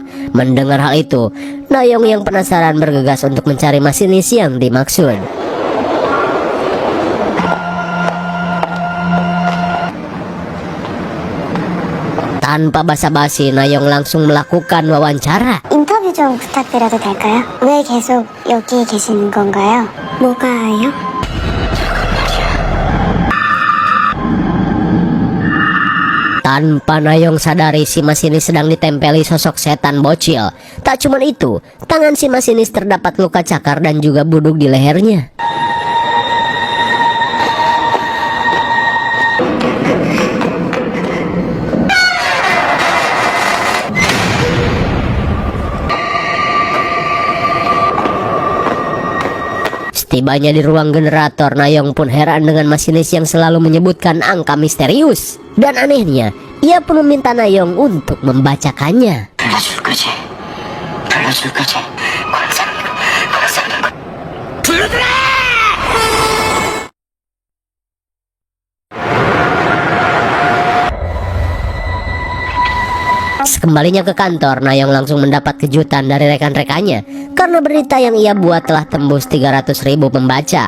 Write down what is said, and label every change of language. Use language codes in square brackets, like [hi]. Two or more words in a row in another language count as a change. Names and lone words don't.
[id] Mendengar hal itu, Nayong yang penasaran bergegas untuk mencari masinis yang dimaksud. Tanpa basa-basi, Nayong langsung melakukan wawancara. [ko] 인터뷰 좀 부탁드려도 될까요? 왜 계속 여기 계시는 건가요? 뭐가요? [id] Tanpa Nayong sadari, si masinis sedang ditempeli sosok setan bocil. Tak cuma itu, tangan si masinis terdapat luka cakar dan juga buduk di lehernya. Setibanya di ruang generator, Nayong pun heran dengan masinis yang selalu menyebutkan angka misterius. Dan anehnya, ia pun meminta Nayong untuk membacakannya. [ko] 불러줄 거지? 불러줄 거지. 권사님. 불러들어! [id] Sekembalinya ke kantor, Nayong langsung mendapat kejutan dari rekan-rekannya karena berita yang ia buat telah tembus 300.000 pembaca.